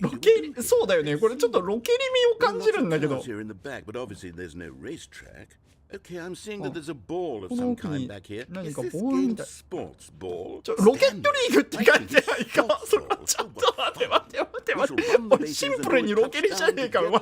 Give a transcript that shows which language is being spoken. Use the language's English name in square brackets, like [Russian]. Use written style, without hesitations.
[Japanese] ロケそうだよね。これちょっとロケリミを感じるんだけど。 [English] Here in the back, but obviously there's no racetrack. Okay, I'm seeing that there's a ball of some kind back here. Is this game sports ball? [Japanese] ロケットリーグって書いてないか。それはちょっと待って俺シンプルにロケリじゃねえか。